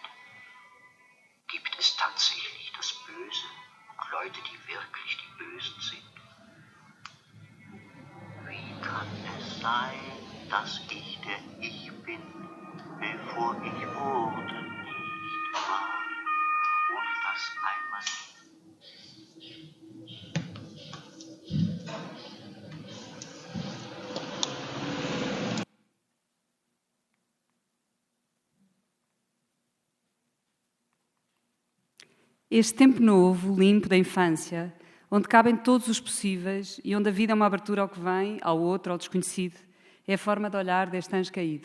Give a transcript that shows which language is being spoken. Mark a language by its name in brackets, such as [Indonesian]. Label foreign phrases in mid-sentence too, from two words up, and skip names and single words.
[German] Gibt es tatsächlich das Böse und Leute, die wirklich die Bösen sind? Wie kann es sein, dass ich der Ich bin, bevor ich wurde, nicht war und das einmal [Portuguese] Este tempo novo, limpo da infância, onde cabem todos os possíveis e onde a vida é uma abertura ao que vem, ao outro, ao desconhecido, é a forma de olhar deste anjo caído.